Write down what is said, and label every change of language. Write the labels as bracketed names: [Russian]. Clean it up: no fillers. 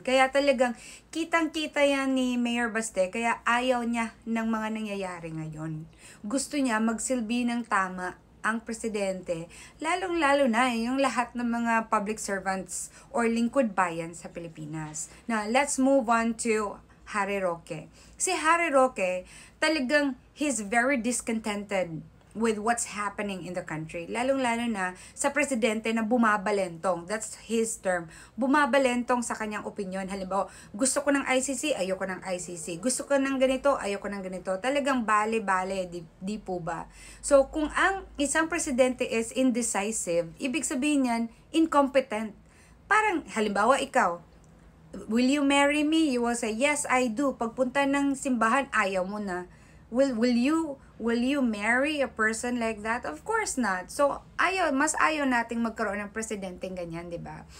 [Filipino] Kaya talagang kitang-kita yan ni Mayor Baste, kaya ayaw niya ng mga nangyayari ngayon. Gusto niya magsilbi ng tama ang presidente, lalong-lalo na yung lahat ng mga public servants or lingkod bayan sa Pilipinas. [English] Now, let's move on to Harry Roque. [Filipino] Si Harry Roque, talagang [English] he's very discontented with what's happening in the country. [Filipino] Lalong-lalo na sa presidente na bumabalentong. [English] That's his term. [Filipino] Bumabalentong sa kanyang opinion. Halimbawa, gusto ko ng ICC, ayoko ng ICC. Gusto ko ng ganito, ayoko ng ganito. Talagang bale-bale, di po ba? So, kung ang isang presidente is indecisive, ibig sabihin yan, incompetent. Parang, halimbawa, ikaw, [English] will you marry me? You will say, yes, I do. [Filipino] Pagpunta ng simbahan, ayaw mo na. [English] Will you marry a person like that? Of course not. [Filipino] So, mas ayaw nating magkaroon ng presidenteng ganyan, di ba?